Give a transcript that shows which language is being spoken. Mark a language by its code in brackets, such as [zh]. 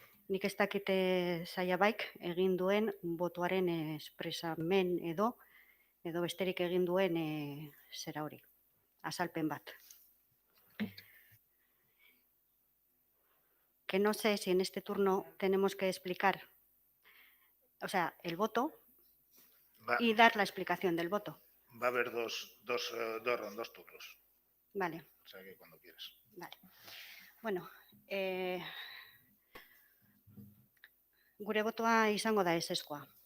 [eu] Nik ez dakite Saiabaik egin duen botoaren espresamen edo besterik egin duen zera hori, azalpen bat. [es] Que no sé si en este turno tenemos que explicar, o sea, el voto y dar la explicación del voto. Va a haber dos turnos. Vale. O sea que cuando quieras. Vale. [eu] Bueno, gure botoa izango da ezezkoa.